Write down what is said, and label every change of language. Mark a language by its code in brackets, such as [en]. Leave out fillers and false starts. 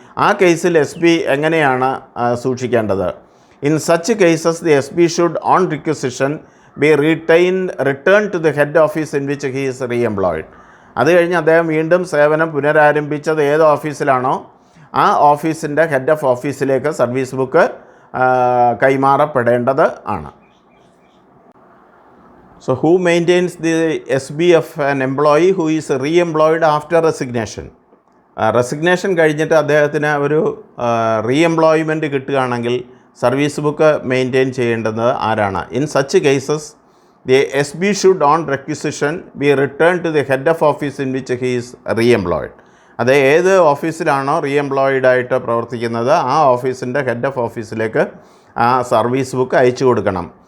[ml] ആ കേസിൽ S B എങ്ങനെയാണ് സൂക്ഷിക്കേണ്ടത്? [en] In such cases the S B should on requisition be return to the head office in which he is re employed. [ml] അത് കഴിഞ്ഞ് അദ്ദേഹം വീണ്ടും സേവനം പുനരാരംഭിച്ചത് ഏത് ഓഫീസിലാണോ ആ ഓഫീസിൻ്റെ ഹെഡ് ഓഫ് ഓഫീസിലേക്ക് സർവീസ് ബുക്ക് കൈമാറപ്പെടേണ്ടത് ആണ്. [en] So who maintains the SB of an employee who is re-employed after resignation? [ml] Resignation കഴിഞ്ഞിട്ട് അദ്ദേഹത്തിന് ഒരു റീഎംപ്ലോയ്മെൻറ്റ് കിട്ടുകയാണെങ്കിൽ സർവീസ് ബുക്ക് മെയിൻറ്റെയിൻ ചെയ്യേണ്ടത് ആരാണ്? [en] In such cases the S B should on requisition be return to the head of office in which he is reemployed. [ml] അത് ഏത് ഓഫീസിലാണോ റീഎംപ്ലോയിഡായിട്ട് പ്രവർത്തിക്കുന്നത് ആ ഓഫീസിൻ്റെ ഹെഡ് ഓഫ് ഓഫീസിലേക്ക് ആ സർവീസ് ബുക്ക് അയച്ചു കൊടുക്കണം.